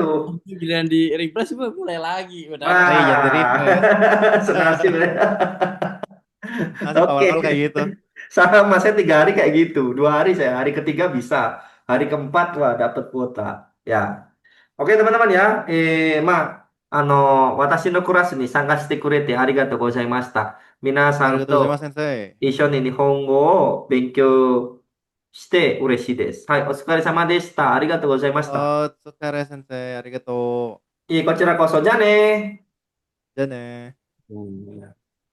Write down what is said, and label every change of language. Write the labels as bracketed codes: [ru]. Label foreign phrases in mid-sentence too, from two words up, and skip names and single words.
[id] giliran di refresh mulai lagi. Udah ada Hey, jangan Wah, di-refresh. senasib ya. Nasib Oke, awal-awal kayak gitu. sama saya 3 hari kayak gitu. 2 hari saya, hari ketiga bisa, hari keempat wah dapat kuota. Ya, oke teman-teman ya. [ja] あの、私のクラスに参加してくれてありがとうございました。皆さん Arigatou to gozaimasu, sensei. 一緒に日本語を勉強して嬉しいです。はい、お疲れ様でした。ありがとうございました。 Oh, 疲れ、先生. Arigatou. いい、こちらこそ。じゃあね。じゃあね。 Hmm.